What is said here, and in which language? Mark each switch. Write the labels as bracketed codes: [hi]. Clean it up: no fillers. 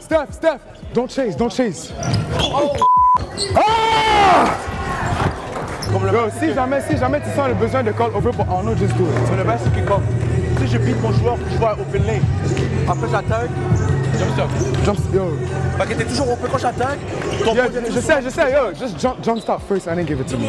[en] Steph, don't chase, don't chase. Ah! [fr] Yo, si jamais tu sens le besoin de call over pour Arnaud, [en] just do it. [fr] Mais le best, c'est que comme, si je beat mon joueur, je vois open lane. Après j'attaque, jump stop. Yo. Fait que t'es toujours open quand j'attaque. [en] Yeah, [fr] je sais, [en] yo, just jump stop first and then give it to me.